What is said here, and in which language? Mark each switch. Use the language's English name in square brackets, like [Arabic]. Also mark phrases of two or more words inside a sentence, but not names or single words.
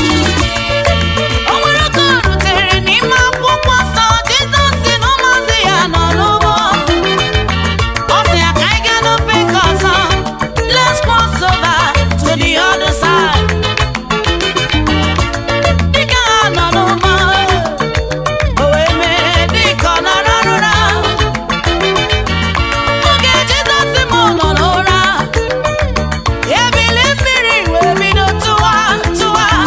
[Igbo] O nwere oge o rutere n'ime akwụkwọ nsọ, Jizọs sị na ụmụazụ ya nọ n'ụgbọ. Ọ sị ya, "Ka anyị gaa n'ofe nke ọzọ. [English] Let's cross over to the other side." [Igbo] Dịka ha nọ n'ụgbọ, o wee mee dịka ọ nọrọ n'ụra. Oge Jizọs mụ nọ n'ụra, ebili mmiri wee bido tụwa, tụwa.